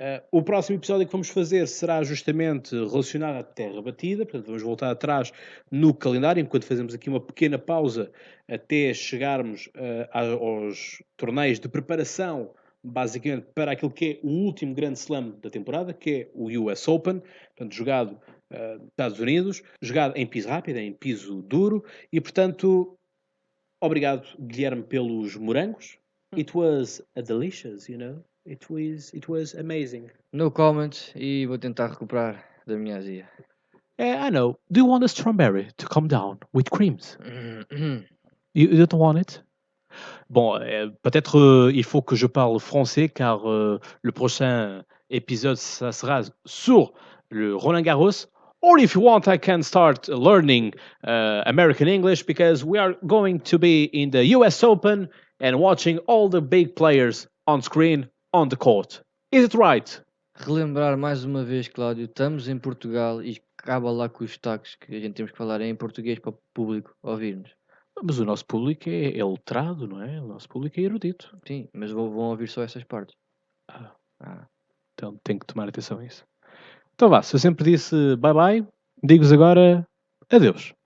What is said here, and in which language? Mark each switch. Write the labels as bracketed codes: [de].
[pt] O próximo episódio que vamos fazer será justamente relacionado à terra batida, portanto vamos voltar atrás no calendário, enquanto fazemos aqui uma pequena pausa até chegarmos aos torneios de preparação basicamente para aquilo que é o último grande slam da temporada, que é o US Open, portanto, jogado nos Estados Unidos, jogado em piso rápido, em piso duro, e portanto, obrigado, Guilherme, pelos morangos. [en] It was a delicious, you know. It was amazing. No comments [pt] e vou tentar recuperar da minha azia. [en] I know. Do you want a strawberry to come down with creams? You don't want it? [fr] Bon, peut-être il faut que je parle français car le prochain épisode, ça sera sur le Roland Garros. [en] Or if you want, I can start learning American English because we are going to be in the US Open and watching all the big players on screen on the court. Is it right? [pt] Relembrar mais uma vez, Cláudio, estamos em Portugal e acaba lá com os destaques que a gente temos que falar em português para o público ouvir-nos. Mas o nosso público é letrado, não é? O nosso público é erudito. Sim, mas vão ouvir só essas partes. Então tenho que tomar atenção a isso. Então vá, se eu sempre disse bye bye, digo-vos agora adeus.